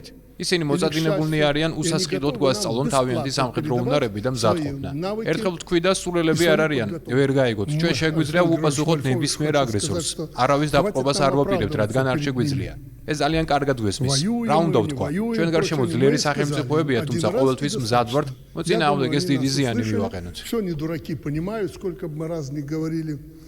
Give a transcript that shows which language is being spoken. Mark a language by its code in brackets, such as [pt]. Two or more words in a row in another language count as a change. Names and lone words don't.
[ka] ისინი მოწადინებულნი არიან უსასყიდოდ გვასწავლონ თავიანთი სამხედრო უნარები და მზადყოფნა. ერთხელ თქვი და სულელები არ არიან, ვერ გაიგოთ. ჩვენ შეგვიძლია უპასუხოთ ნებისმიერ აგრესორს. არავის დაპყრობას არ ვაპირებთ, რადგან არ შეგვიძლია. ეს ძალიან კარგად გვესმის. რა უნდა ვთქვა? ჩვენ გარშემო ძლიერი სახელმწიფოებია, თუმცა ყოველთვის მზად ვართ მოწინააღმდეგეს დიდი ზიანი მივაყენოთ. [ru] Все не дураки понимают, сколько бы мы раз не говорили.